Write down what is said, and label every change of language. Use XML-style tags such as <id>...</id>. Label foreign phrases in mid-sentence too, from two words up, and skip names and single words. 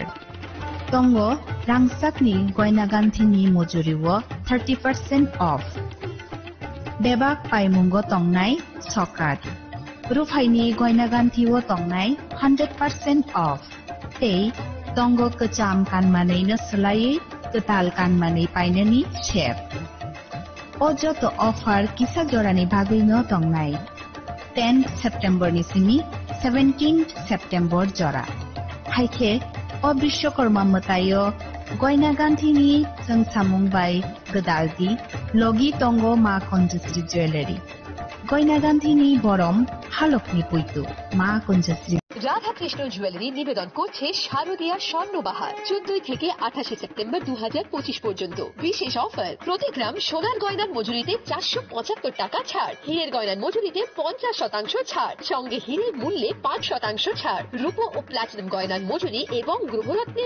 <trp>Tongo rangsakni goina ganthini mojuriwo 30% off. Bebak paimungo tongnai sokat. Rufaini goina ganthiwo tongnai 100% off. Tei tongo kecham kanmanai na selai ketal kanmanai painani chef. अजत अफार किसा जरानि बागैनो दंनाय 10 सेप्टेम्बर नि सिमी 17 सेप्टेम्बर जरा हाइखे अ विश्वकर्मा मतायो गयना गांधीनि जों सामुंबाय गदालदि लगी तंगो मा कन्जश्री ज्वेलारि गयना गांधीनि बरम हालकनि पुइतु मा कन्जश्री</trp> <bn>রাধা কৃষ্ণ জুয়েলারি নিবেদন করছে শারদীয়া স্বর্ণবাহার 14 থেকে 28 সেপ্টেম্বর 2025 পর্যন্ত বিশেষ অফার প্রতি গ্রাম সোনার গয়নার মজুরিতে 475 টাকা ছাড় হীরের গয়নার মজুরিতে 50% ছাড় সঙ্গে হীরের মূল্যে 5% ছাড় রূপো ও প্লাটিনাম গয়নার মজুরি এবং গ্রহরত্নের</bn>